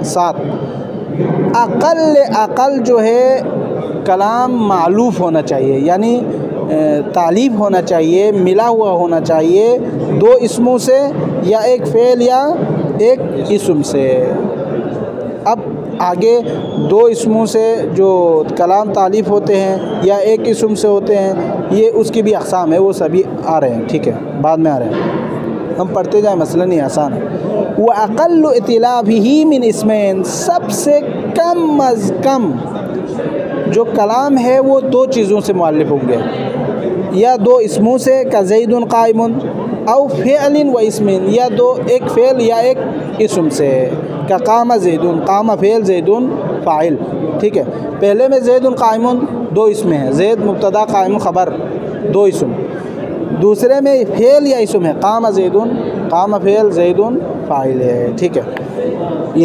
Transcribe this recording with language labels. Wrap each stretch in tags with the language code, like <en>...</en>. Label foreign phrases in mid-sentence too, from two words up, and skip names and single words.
<hi>7 अक़ल जो है कलाम मालूफ़ होना चाहिए, यानी तालीफ होना चाहिए, मिला हुआ होना चाहिए 2 इस्मों से या एक फ़ेल या एक इस्म से। अब आगे 2 इस्मों से जो कलाम तालीफ होते हैं या एक इस्म से होते हैं, ये उसकी भी अक़साम है, वो सभी आ रहे हैं, ठीक है, बाद में आ रहे हैं, हम पढ़ते जाएं, मसला नहीं आसान है।</hi> <ar>وأقلُّ ائتلافِه من اسمين, सबसे कम अज़ कम जो कलाम है वो 2 चीज़ों से मुअल्लिफ़ होंगे, या 2 इस्मों से, का زيدٌ قائمٌ أو فعلٍ واسمٍ, या एक फ़ेल या एक इस्म से, का قام زيدٌ, क़ामा फ़ेल, ज़ैदुन फ़ाइल, ठीक है। पहले में زيدٌ قائمٌ 2 इस्में हैं, ज़ैद मुब्तदा क़ाइमुन ख़बर 2 इस्म। दूसरे में फ़ेल या इस्म है, قام زيدٌ, क़ामा फ़ेल, ज़ैदुन फ़ाइल है, ठीक है।</ar>